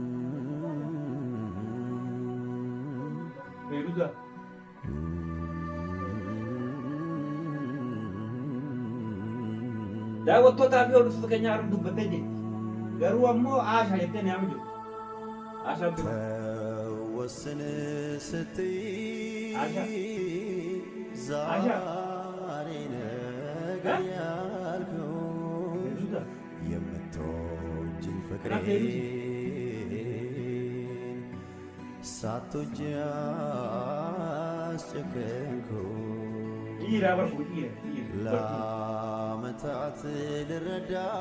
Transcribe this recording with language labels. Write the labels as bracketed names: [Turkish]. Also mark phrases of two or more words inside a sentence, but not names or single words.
[Oromo] Beeruudha. Daawwattootaa fi hordoftoota keenyaa irra dubbattee jirti. Garuu ammoo aashaa jettee nyaama jirti. Aashaa bira. [Amharic] ወስን ስትይ ዛሬ ነገ ያልኩሽ የምትወጂኝ ፍቅሬን ሳትወጂ አስጨከንኩሽ ለዓመታት ልረዳ